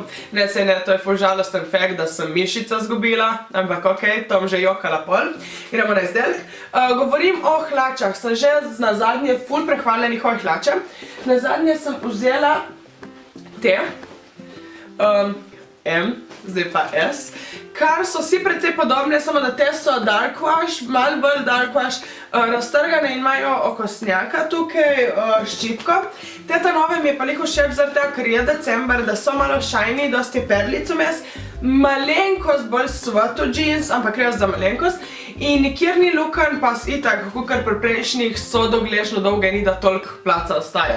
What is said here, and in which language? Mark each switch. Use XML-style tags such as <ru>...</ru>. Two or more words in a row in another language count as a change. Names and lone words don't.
<sl>Ne, sej ne, to je ful žalosten fakt, da sem mišica zgubila, ampak ok, to bom že jokala pol. Gremo na izdelek. Govorim o hlačah, sem že na zadnje ful prehvaljenih o hlače. Na zadnje sem vzela te, M, zdaj pa S, kar so vsi precej podobne, samo da te so</sl> <en>dark wash,</en> <sl>malo bolj</sl> <en>dark wash,</en> <sl>raztrgane in imajo okostnjaka tukaj, ščipko. Te nove mi je pa lih všeč zaradi tega, ker je december, da so malo shiny, dosti perlic vmes, malenkost bolj sveto jeans, ampak res za malenkost, in nikjer ni luken, pa itak, kakor pri prejšnjih so dogležno dolge, ni da toliko placa ostaja.</sl>